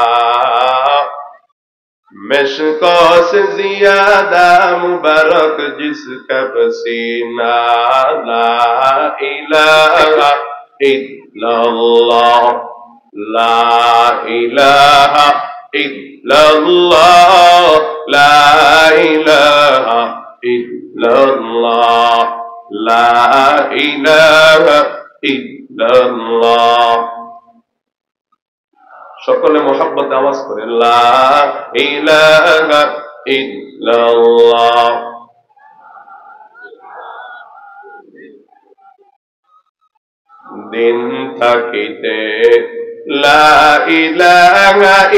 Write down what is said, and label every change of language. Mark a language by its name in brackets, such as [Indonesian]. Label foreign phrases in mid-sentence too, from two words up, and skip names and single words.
[Urdu] مشقوں سے زیادہ مبارک جس کا پسینہ [Arabic] لا الہ الا اللہ لا الہ الا اللہ لا الہ الا اللہ لا الہ الا اللہ [Bangla] সকলে মোহাব্বতে আওয়াজ করে [Arabic] لا إله إلا الله [Bangla] দিন থাকিতে [Arabic] لا إله